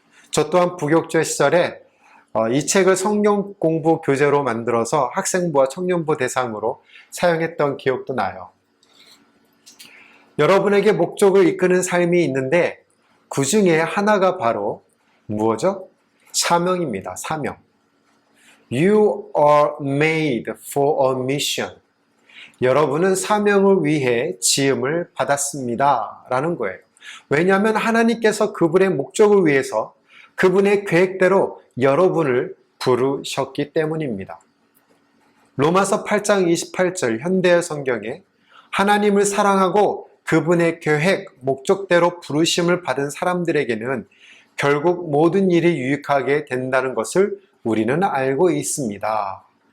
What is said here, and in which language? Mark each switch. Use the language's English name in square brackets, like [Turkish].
[Korean] 저 또한 부교육자 시절에 이 책을 성경 공부 교재로 만들어서 학생부와 청년부 대상으로 사용했던 기억도 나요. 여러분에게 목적을 이끄는 삶이 있는데 그 중에 하나가 바로 무엇이죠? 사명입니다. 사명. [English] You are made for a mission. [Korean] 여러분은 사명을 위해 지음을 받았습니다. 라는 거예요. 왜냐하면 하나님께서 그분의 목적을 위해서 그분의 계획대로 여러분을 부르셨기 때문입니다. 로마서 8장 28절 현대의 성경에 하나님을 사랑하고 그분의 계획, 목적대로 부르심을 받은 사람들에게는 결국 모든 일이 유익하게 된다는 것을 우리는 알고 있습니다.